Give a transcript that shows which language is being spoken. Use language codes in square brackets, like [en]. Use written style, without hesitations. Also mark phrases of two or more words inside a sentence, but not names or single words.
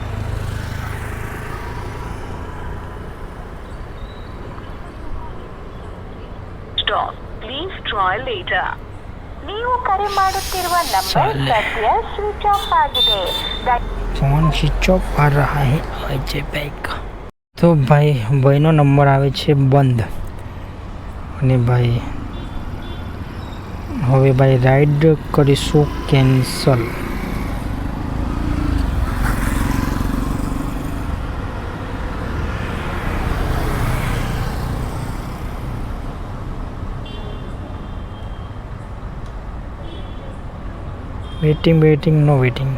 [en] Stop. Please try later. [kn] ನೀವು ಕರೆ ಮಾಡುತ್ತಿರುವ ನಂಬರ್ ಸದ್ಯ [en] switch off [kn] ಆಗಿದೆ. [hi] फोन [en] switch off [hi] आ रहा है अजय भाई का. [gu] तो ભાઈનો નંબર આવે છે બંધ અને ભાઈ હવે ભાઈ રાઈડ કરીશું કેન્સલ. વેટિંગ નો વેટિંગ.